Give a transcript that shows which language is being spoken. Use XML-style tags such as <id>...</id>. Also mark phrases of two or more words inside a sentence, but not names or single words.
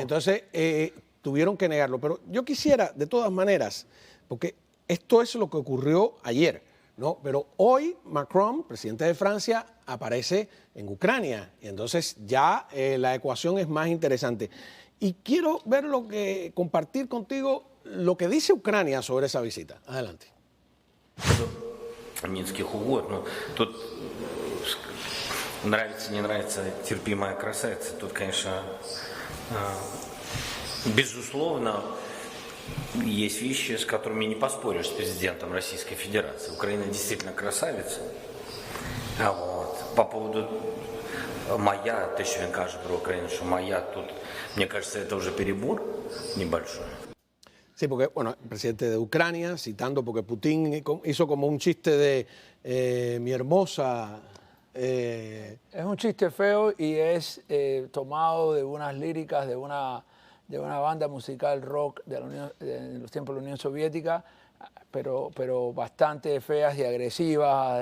<es>Y entonces tuvieron que negarlo. Pero yo quisiera, de todas maneras, porque esto es lo que ocurrió ayer, ¿no? Pero hoy Macron, presidente de Francia, aparece en Ucrania. Y entonces ya la ecuación es más interesante. Y quiero compartir contigo lo que dice Ucrania sobre esa visita. Adelante.</es> <ru>Минских угод. Но тут нравится, не нравится, терпимая красавица. Тут, конечно, безусловно, есть вещи, с которыми не поспоришь с президентом Российской Федерации. Украина действительно красавица. По поводу</ru> <uk>моя, те, що він каже про Україну, що моя, тут,</uk> <ru>мне кажется, это уже перебор небольшой.</ru> <es>Sí, porque, bueno, el presidente de Ucrania, citando, porque Putin hizo como un chiste de mi hermosa. Es un chiste feo y es tomado de unas líricas de una banda musical rock de los tiempos de la Unión Soviética, pero bastante feas y agresivas.</es>